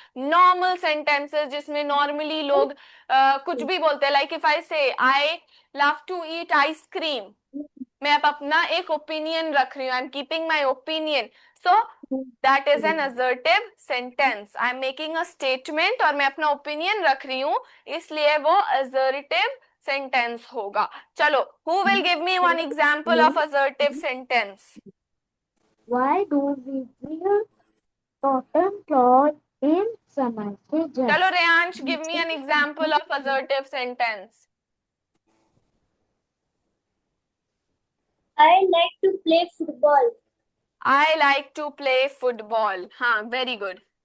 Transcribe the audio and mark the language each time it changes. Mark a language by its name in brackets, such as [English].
[Hindi] Normal sentences जिसमें normally लोग कुछ भी बोलते हैं, [English] like if I say I love to eat ice cream, [Hindi] मैं अब अपना एक ओपिनियन रख रही हूँ, [English] I am keeping my opinion, so that is an assertive sentence. I am making a statement [Hindi] और मैं अपना ओपिनियन रख रही हूँ, इसलिए वो असर्टिव सेंटेंस होगा। [English] चलो, who will give me one example of assertive sentence? Why do we wear cotton cloth in summer season? चलो Reyansh, give me an example of assertive sentence. I like to play football. I like to play football. हाँ, very good.